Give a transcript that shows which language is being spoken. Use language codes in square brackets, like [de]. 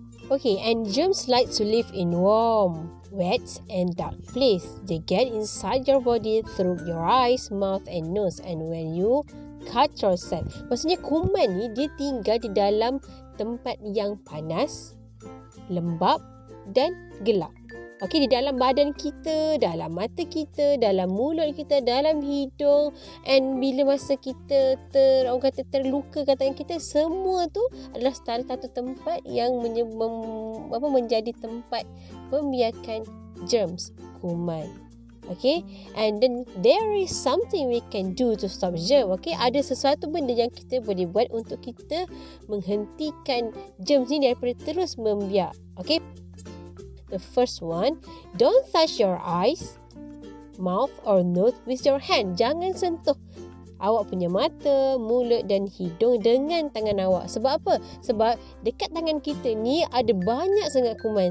[en] Okay, and germs like to live in warm, wet and dark place. They get inside your body through your eyes, mouth and nose, and when you cut yourself. [ms] Maksudnya kuman ni dia tinggal di dalam tempat yang panas, lembap dan gelap. Okey, di dalam badan kita, dalam mata kita, dalam mulut kita, dalam hidung, and bila masa kita terluka katakan kita, semua tu adalah salah satu tempat yang menjadi tempat pembiakan germs, kuman. [en] Okay, and then there is something we can do to stop germ. [ms] Okay, ada sesuatu benda yang kita boleh buat untuk kita menghentikan germs ni daripada terus membiak. [en] Okay, the first one, don't touch your eyes, mouth or nose with your hand. [ms] Jangan sentuh awak punya mata, mulut dan hidung dengan tangan awak. Sebab apa? Sebab dekat tangan kita ni ada banyak sangat kuman.